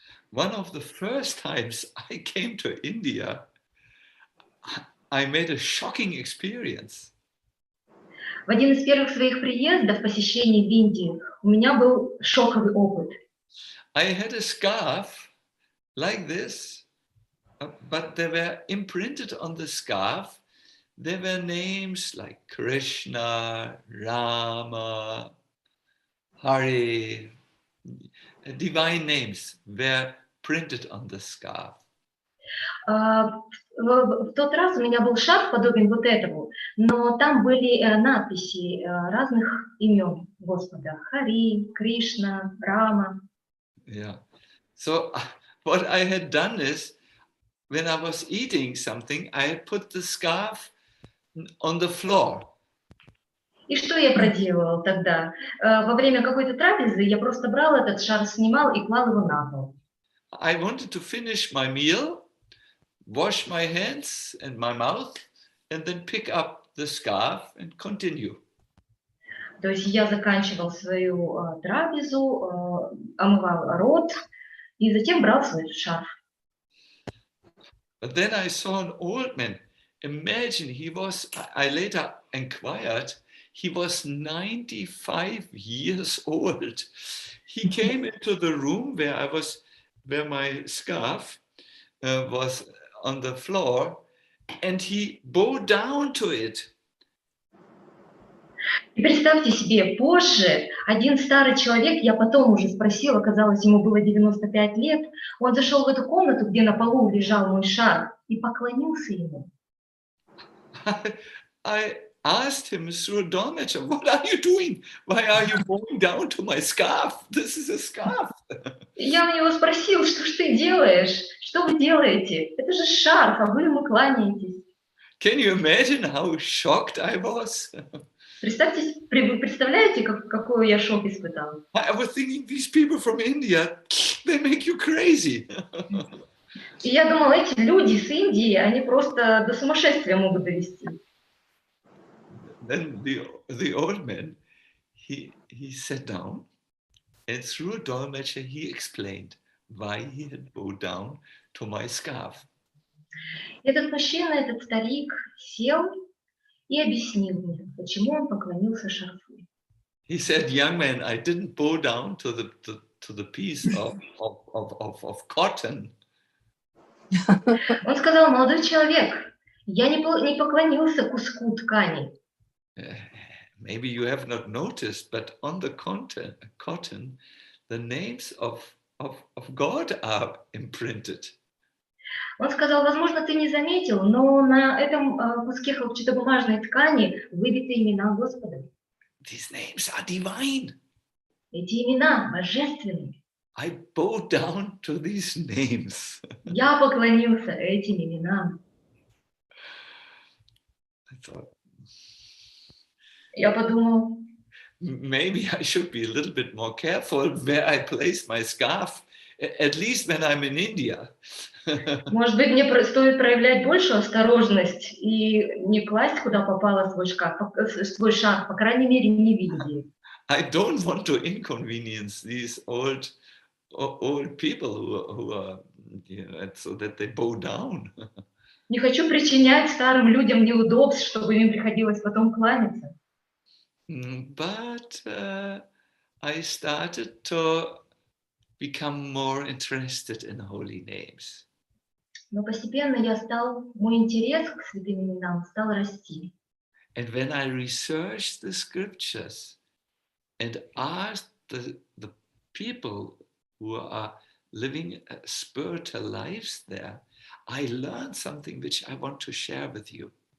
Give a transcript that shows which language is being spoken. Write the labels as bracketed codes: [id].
[en] One of the first times I came to India, I made a shocking experience. [ru] В один из первых своих приездов, посещений в Индии, у меня был шоковый опыт. [en] I had a scarf like this, but there were imprinted on the scarf, there were names like Krishna, Rama, Hari, divine names were printed on the scarf. [ru] В тот раз у меня был шарф, подобен вот этому, но там были надписи разных имен Господа. Хари, Кришна, Рама. [en] Yeah. So what I had done is, when I was eating something, I had put the scarf on the floor. [ru] И что я проделывал тогда? Во время какой-то трапезы я просто брал этот шарф, снимал и клал его на пол. [en] I wanted to finish my meal, wash my hands and my mouth, and then pick up the scarf and continue. [ru] То есть я заканчивал свою трапезу, омывал рот и затем брал свой шарф. [en] But then I saw an old man. Imagine I later inquired, he was 95 years old. He came into the room where my scarf was on the floor, and he bowed down to it. [ru] И представьте себе, позже один старый человек, я потом уже спросила, оказалось, ему было 95 лет, он зашел в эту комнату, где на полу лежал мой шарф, и поклонился ему. [en] I asked him through a dolmetscher, what are you doing? Why are you bowing down to my scarf? This is a scarf. [ru] Я у него спросил, что ж ты делаешь? Что вы делаете? Это же шарф, а вы ему кланяетесь. [en] Can you imagine how shocked I was? [ru] Представляете, какой я шок испытал? [en] I was thinking, these people from India, they make you crazy. [ru] И я думала, эти люди с Индии, они просто до сумасшествия могут довести. [en] then the old man, he sat down, and through a dolmetscher he explained why he had bowed down to my scarf. [ru] Этот мужчина, этот старик, сел и объяснил мне, почему он поклонился шарфу. [en] He said, "Young man, I didn't bow down to the piece of cotton. [ru] Он сказал: молодой человек, я не поклонился куску ткани. [en] Maybe you have not noticed, but on the cotton, the names of God are imprinted." [ru] Он сказал: возможно, ты не заметил, но на этом куске хлопчатобумажной ткани выбиты имена Господа. [en] These names are divine. [ru] Эти имена божественные. [en] I bow down to these names. [ru] Я поклонился этим именам. [en] I thought, [ru] Я подумал, [en] maybe I should be a little bit more careful where I place my scarf, at least when I'm in India. [ru] может быть, мне стоит проявлять большую осторожность и не класть, куда попало свой шарф, по крайней мере, не в Индии. [en] I don't want to inconvenience these old people who are, so that they bow down. [ru] Не хочу причинять старым людям неудобств, чтобы им приходилось потом кланяться. [en] But I started to become more interested in holy names. [ru] Но постепенно мой интерес к святым именам стал расти. [en] And when I researched the scriptures and asked the people who are living spiritual lives there, I learned something which I want to share with you.